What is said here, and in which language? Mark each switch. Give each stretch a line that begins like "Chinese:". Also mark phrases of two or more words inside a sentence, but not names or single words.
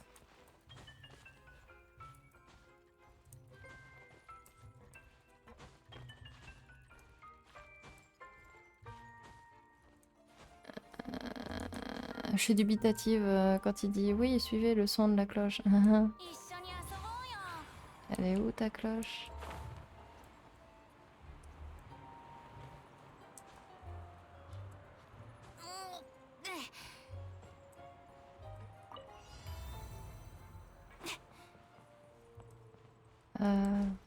French: Je suis dubitative quand il dit oui, suivez le son de la cloche.
Japanese: 一緒に遊ぼうよ。
French: Elle est où ta cloche? Euh...